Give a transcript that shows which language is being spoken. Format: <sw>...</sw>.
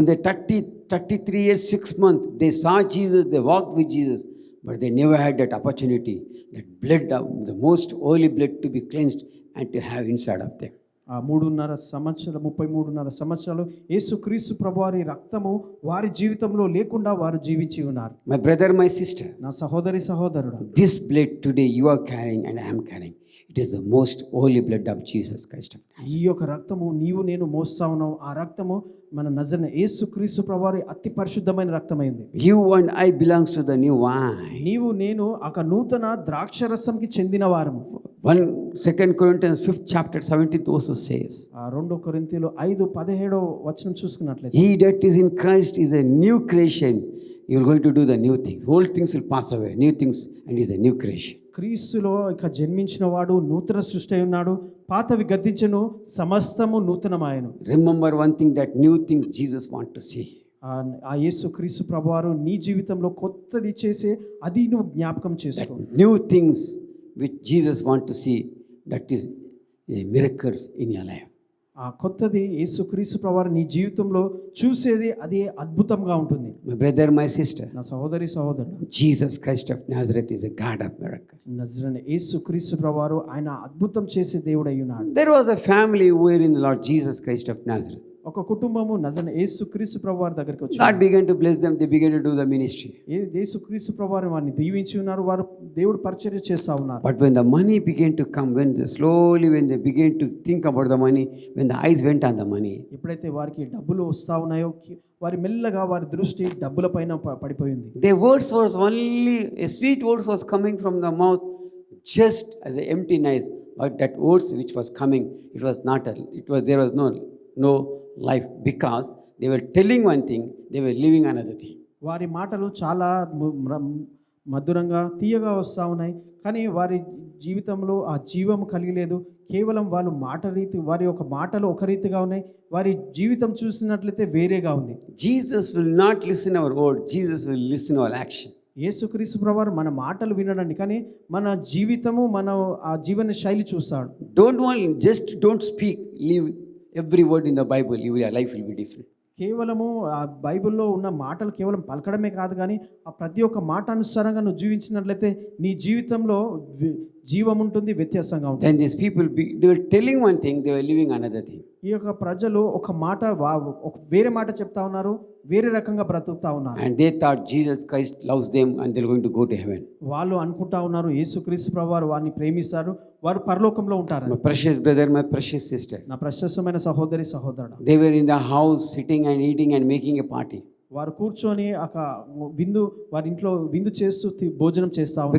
<en>In the 33 years 6 months they saw Jesus, they walked with Jesus, but they never had that opportunity, that blood of the most holy blood to be cleansed and to have inside of them.</en> <te>33.5 సంవత్సరాలు యేసుక్రీస్తు ప్రభువారి రక్తము వారి జీవితంలో లేకుండా వారు జీవించి ఉన్నారు.</te> <en>My brother, my sister,</en> <te>నా సహోదరుడా,</te> <en>this blood today you are carrying and I am carrying, it is the most holy blood of Jesus Christ of Nazareth.</en> <te>ఈ యొక్క రక్తము నేను మోస్తా ఉన్నావు. ఆ రక్తము మన నజరేయుడైన యేసుక్రీస్తు ప్రభువారి అతి పరిశుద్ధమైన రక్తమైంది.</te> <en>You and I belongs to the new wine.</en> <te>నేను ఒక నూతన ద్రాక్షరసంకి చెందిన వారము.</te> <en>2 Corinthians 5th chapter 17th verse says,</en> <te>2 కొరింథీయులు 5:17 వచనం చూసుకున్నట్లయితే,</te> <en>he that is in Christ is a new creation, you are going to do the new things, old things will pass away, new things, and is a new creation.</en> <te>క్రీస్తులో ఇక జన్మించిన వాడు నూతన సృష్టి అయి ఉన్నాడు, పాతవి గతించెను, సమస్తము నూతనమాయెను.</te> <en>Remember one thing, that new things Jesus want to see.</en> <te>ఆ యేసుక్రీస్తు ప్రభువారు నీ జీవితంలో కొత్తది చేసే అది నువ్వు జ్ఞాపకం చేసుకో.</te> <en>New things which Jesus want to see, that is miracles in your life.</en> <te>ఆ కొత్తది యేసుక్రీస్తు ప్రభువారు నీ జీవితంలో చూసేది అది అద్భుతంగా ఉంటుంది.</te> <en>My brother, my sister,</en> <te>నా సహోదరుడు,</te> <en>Jesus Christ of Nazareth is a God of miracles.</en> <te>నజరేయుడైన యేసుక్రీస్తు ప్రభువారు ఆయన అద్భుతం చేసే దేవుడు అయి ఉన్నాడు.</te> <en>There was a family who were in the Lord Jesus Christ of Nazareth.</en> <te>ఒక కుటుంబము నజరేయుడైన యేసుక్రీస్తు ప్రభువారి దగ్గరికి వచ్చింది.</te> <en>God began to bless them, they began to do the ministry.</en> <te>యేసుక్రీస్తు ప్రభువారు వారిని దీవించి ఉన్నారు, వారు దేవుడు పరిచర్య చేస్తా ఉన్నారు.</te> <en>But when the money began to come, when they began to think about the money, when the eyes went on the money,</en> <te>ఎప్పుడైతే వారికి డబ్బులు వస్తా ఉన్నాయో వారి మెల్లగా వారి దృష్టి డబ్బుల పైన పడిపోయింది.</te> <en>their words was only a sweet words was coming from the mouth, just as an empty noise, but that words which was coming, there was no life, because they were telling one thing, they were living another thing.</en> <te>వారి మాటలు చాలా మధురంగా తీయగా వస్తూ ఉన్నాయి, కానీ వారి జీవితంలో ఆ జీవం కలిగలేదు. కేవలం వారి యొక్క మాటలు ఒక రీతిగా ఉన్నాయి, వారి జీవితం చూసినట్లయితే వేరేగా ఉంది.</te> <en>Jesus will not listen our word, Jesus will listen our action.</en> <te>యేసుక్రీస్తు ప్రభువారు మన మాటలు వినడండి, కానీ మన జీవితము, మన ఆ జీవన శైలి చూస్తాడు.</te> <en>Don't speak, leave every word in the Bible, your life will be different.</en> <te>కేవలము ఆ బైబిల్లో ఉన్న మాటలు కేవలం పలకడమే కాదు, కానీ ఆ ప్రతి ఒక్క మాట అనుసారంగా నువ్వు జీవించినట్లయితే నీ జీవితంలో జీవం ఉంటుంది, వ్యత్యాసంగా ఉంటుంది.</te> <en>Then these people, they were telling one thing, they were living another thing.</en> <te>ఈ యొక్క ప్రజలు ఒక మాట వేరే మాట చెప్తా ఉన్నారు, వేరే రకంగా బ్రతుకుతా ఉన్నారు.</te> <en>And they thought Jesus Christ loves them and they're going to go to heaven.</en> <te>వాళ్ళు అనుకుంటా ఉన్నారు యేసుక్రీస్తు ప్రభువారు వారిని ప్రేమిస్తారు, వారు పరలోకంలో ఉంటారు.</te> <en>My precious brother, my precious sister,</en> <te>నా ప్రశస్తమైన సహోదరి సహోదరుడు,</te> <en>they were in the house sitting and eating and making a party.</en> <te>వారు కూర్చొని ఒక వారి ఇంట్లో విందు చేస్తూ భోజనం చేస్తా ఉన్నారు.</te>